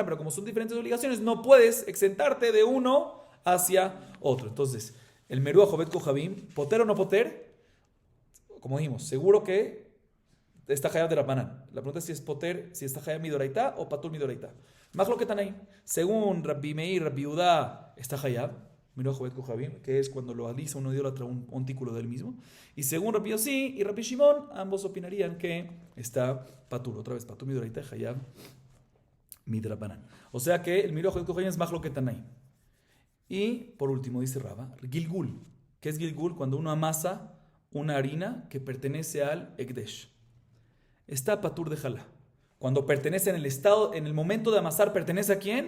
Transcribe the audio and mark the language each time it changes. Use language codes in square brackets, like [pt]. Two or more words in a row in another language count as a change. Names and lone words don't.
[es] Pero como son diferentes obligaciones, no puedes exentarte de uno hacia otro. Entonces, el [he] מירוח עובד כוכבים, [es] ¿poter o no poter? Como dijimos, seguro que está Hayab de Rabbanan. La pregunta es si es poter, si está [he] חייב מדאורייתא [es] o [he] פטור מדאורייתא. [es] Más lo que están ahí. Según Rabbi Meir, Rabbi Yehuda, está [he] חייב מירוח עובד כוכבים, [es] que es cuando lo alisa un idólatra un montículo del mismo. Y según Rabbi Yossi y Rabbi Shimon, ambos opinarían que está patur. Otra vez, [he] פטור מדאורייתא חייב מדרבנן. [es] O sea que el [he] מירוח עובד כוכבים [es] es [he] מחלוקת תנאים. [es] Y por último dice Raba, Gilgul. ¿Qué es Gilgul? Cuando uno amasa una harina que pertenece al Ekdesh. Está patur de jalá. Cuando pertenece en el estado, en el momento de amasar, ¿pertenece a quién?